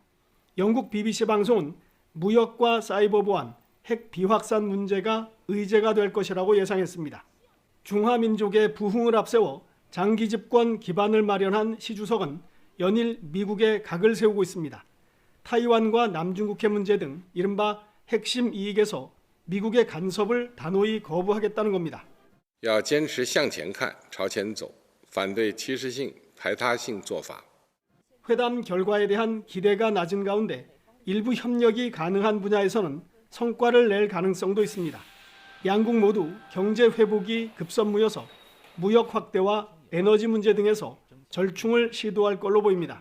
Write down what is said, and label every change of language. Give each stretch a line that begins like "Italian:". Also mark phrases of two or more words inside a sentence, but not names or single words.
Korean: 영국 BBC 방송은 무역과 사이버 보안, 핵 비확산 문제가 의제가 될 것이라고 예상했습니다. 중화민족의 부흥을 앞세워 장기 집권 기반을 마련한 시 주석은 연일 미국에 각을 세우고 있습니다. 타이완과 남중국해 문제 등 이른바 핵심 이익에서 미국의 간섭을 단호히 거부하겠다는 겁니다.
Chinese: 要坚持向前看，朝前走，反对歧视性、排他性做法。
Korean: 회담 결과에 대한 기대가 낮은 가운데 일부 협력이 가능한 분야에서는 성과를 낼 가능성도 있습니다. 양국 모두 경제 회복이 급선무여서 무역 확대와 에너지 문제 등에서 절충을 시도할 걸로 보입니다.